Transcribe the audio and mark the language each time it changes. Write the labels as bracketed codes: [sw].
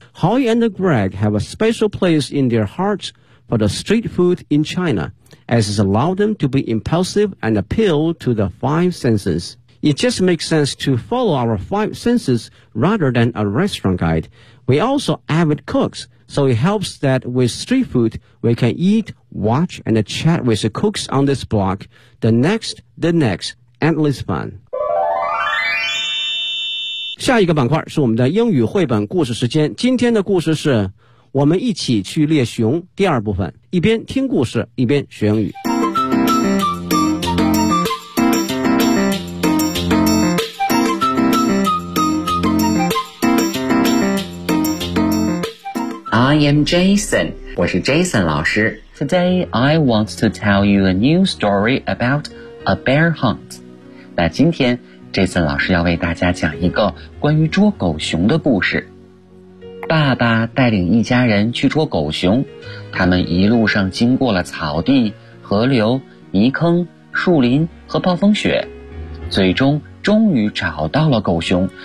[en] Howie and Greg have a special place in their hearts for the street food in China, as it allows them to be impulsive and appeal to the five senses. It just makes sense to follow our five senses rather than a restaurant guide. We also avid cooks. So it helps that with street food, we can eat, watch, and chat with the cooks on this block. The next, endless fun. [zh] 下一个板块是我们的英语绘本故事时间。今天的故事是我们一起去猎熊第二部分。一边听故事，一边学英语。 [en] I am Jason. [zh] 我是 Jason 老师。 [en] Today, I want to tell you a new story about a bear hunt. [zh] 那今天 Jason 老师要为大家讲一个关于捉狗熊的故事。爸爸带领一家人去捉狗熊，他们一路上经过了草地、河流、泥坑、树林和暴风雪，最终终于找到了狗熊。